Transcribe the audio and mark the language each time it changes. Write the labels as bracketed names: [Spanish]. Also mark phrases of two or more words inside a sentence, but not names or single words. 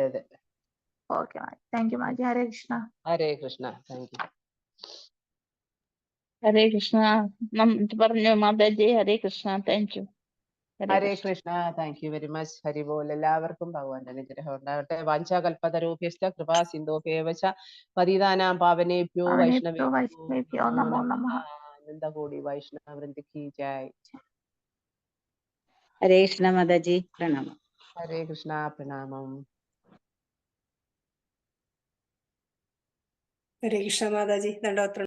[English] ഓക്കെ മാജി. thank you മാജി. [Sanskrit] ഹരേ കൃഷ്ണ. ഹരേ കൃഷ്ണ. [English] thank you. [Sanskrit] ഹരേ കൃഷ്ണ [Malayalam] പറഞ്ഞു മാതാജി. [Sanskrit] ഹരേ കൃഷ്ണ. [English] thank you. [Sanskrit] ഹരേ കൃഷ്ണ. [English] thank you very much. ഹരിബോൽ. [Malayalam] എല്ലാവർക്കും ഭഗവാന്റെ അനുഗ്രഹം ഉണ്ടാകട്ടെ. [Sanskrit] വാഞ്ചാകൽപതരൂപ്യശ്ച കൃപാ സിന്ധോഭ്യേവ ച പതിതാനാം പാവനേഭ്യോ വൈഷ്ണവേഭ്യോ നമോ നമഃ. ആനന്ദകോടി വൈഷ്ണവവൃന്ദ [Hindi] की जय. [Sanskrit] ഹരേ കൃഷ്ണ മാതാജി. പ്രണാമം. ഹരേ കൃഷ്ണ. പ്രണാമം. ഹരേ കൃഷ്ണ മാതാജി. ദണ്ഡവത്